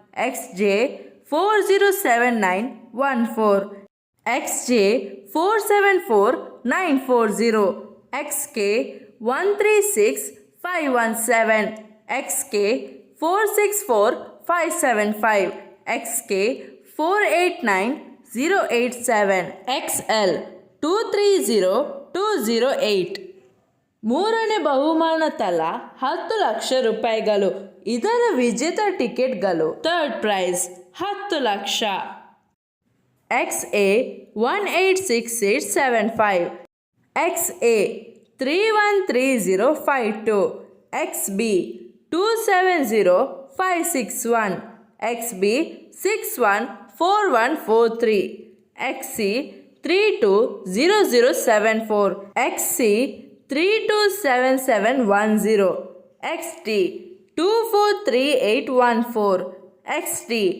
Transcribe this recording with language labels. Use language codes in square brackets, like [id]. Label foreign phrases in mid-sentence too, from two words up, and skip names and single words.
[en] XJ407914, XJ474940, XK136517, XK464575, XK489087, XL230208. [kn] ಮೂರನೇ ಬಹುಮಾನ ತಲಾ 10 ಲಕ್ಷ ರೂಪಾಯಿಗಳು. ಇದರ ವಿಜೇತ ಟಿಕೆಟ್ಗಳು [en] third prize [kn] 10 ಲಕ್ಷ. [en] XA186875, XA313052, XB270561, XB614143, XC320074, XC327710, XT 243814, XD